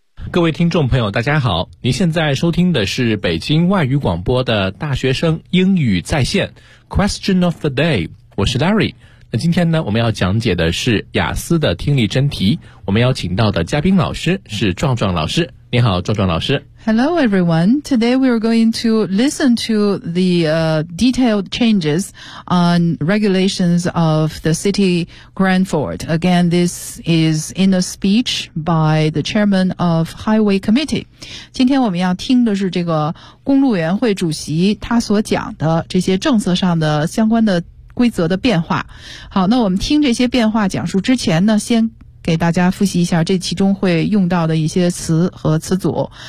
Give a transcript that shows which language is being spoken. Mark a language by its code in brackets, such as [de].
[zh] 各位听众朋友大家好，您现在收听的是北京外语广播的大学生英语在线 Question of the day， 我是 Larry。那今天呢，我们要讲解的是雅思的听力真题。我们邀请到的嘉宾老师是壮壮老师。你好，壮壮老师。 [en] Hello, everyone. Today we are going to listen to the detailed changes on regulations of the city grand fort. Again, this is in a speech by the chairman of Highway Committee. [zh] 今天我们要听的是这个公路委员会主席他所讲的这些政策上的相关的规则的变化。好，那我们听这些变化讲述之前呢，先给大家复习一下这其中会用到的一些词和词组。